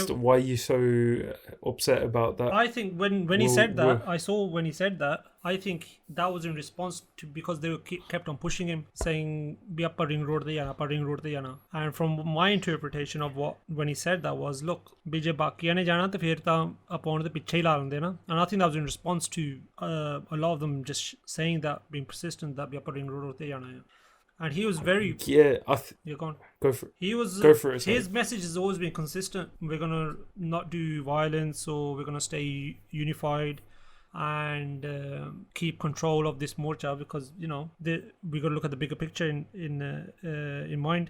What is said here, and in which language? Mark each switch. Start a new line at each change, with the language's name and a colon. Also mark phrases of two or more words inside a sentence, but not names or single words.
English: So why are you so upset about that? I think when he said that, I think that was in response to, because they kept on pushing him, saying
Punjabi: "ਭਈ ਆਪਾਂ ਰਿੰਗ ਰੋਡ ਤੇ ਜਾਣਾ."
English: And from my interpretation of when he said that was, look,
Punjabi: BJ ਬਾਕੀਆਂ ਨੇ ਜਾਣਾ ਤੇ ਫਿਰ ਤਾਂ ਆਪਾਂ ਦੇ ਪਿੱਛੇ ਹੀ ਲਾ ਲੈਂਦੇ ਨਾ.
English: And I think that was in response to a lot of them just saying that, being persistent that
Punjabi: "ਭਈ ਆਪਾਂ ਰਿੰਗ ਰੋਡ ਤੇ ਜਾਣਾ."
English: And he was very you're gone. Go for it. He was Go for it. his message has always been consistent. We're gonna not do violence, or we're gonna stay unified and keep control of this morcha, because we gotta look at the bigger picture in mind.